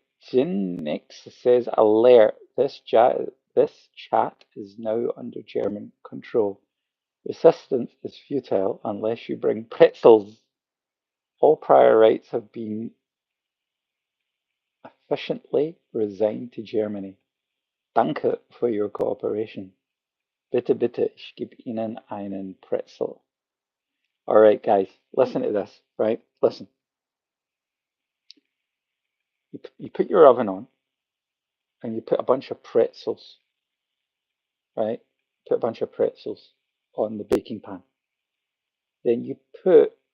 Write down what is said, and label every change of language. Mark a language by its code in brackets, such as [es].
[en] Jinx says, alert, this chat is now under German control. Resistance is futile unless you bring pretzels. All prior rights have been efficiently resigned to Germany. [de] Danke für [en] your cooperation. [de] Bitte, bitte, ich gebe Ihnen einen Pretzel. [en] All right, guys, listen to this, right? Listen. You put your oven on and you put a bunch of pretzels, right? Put a bunch of pretzels on the baking pan. Then you put